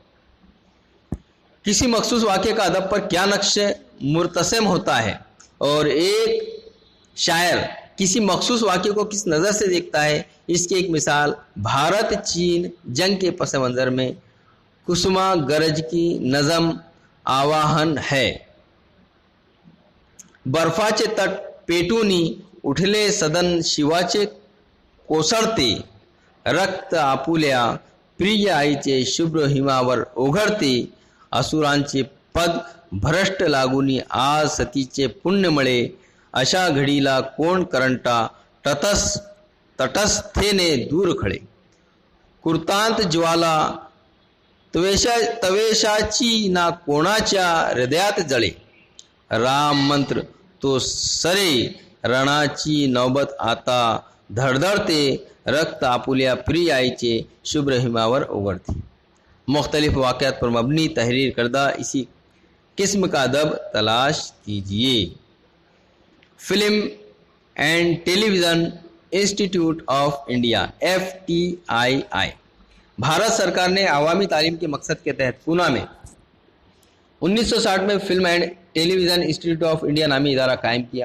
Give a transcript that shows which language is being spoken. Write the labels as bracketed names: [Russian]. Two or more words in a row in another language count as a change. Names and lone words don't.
[Urdu] کسی مخصوص واقعے کا ادب پر کیا نقش مرتسم ہوتا ہے اور ایک شاعر کسی مخصوص واقعے کو کس نظر سے دیکھتا ہے، اس کی ایک مثال بھارت چین جنگ کے پس منظر میں کسما گرج کی نظم آواہن ہے۔ [Marathi] बर्फाचे तट पेटुनी उठले सदन शिवाचे कोसळते, रक्त आपुल्या प्रिय आईचे शुभ्र हिमावर ओघळते, असुरांचे पद भ्रष्ट लागुनी आज सतीचे पुण्यमळे, अशा घडीला कोण करंटा तटस्थेने दूर खळे, कृतांत ज्वाला तवेशाची ना कोणाच्या हृदयात जळे, राम मंत्र तो सरे रणाची नौबत आता धडधडते, रक्त आपुल्या प्रिय आईचे शुभ्र हिमावर ओघळते۔ [Urdu] مختلف واقعات پر مبنی تحریر کردہ اسی قسم کا ادب تلاش کیجیے۔ فلم اینڈ ٹیلی ویژن انسٹیٹیوٹ آف انڈیا FTII، بھارت سرکار نے عوامی تعلیم کے مقصد کے تحت پونا میں 1960 میں فلم اینڈ ٹیلی ویژن انسٹیٹیوٹ آف انڈیا نامی ادارہ قائم کیا۔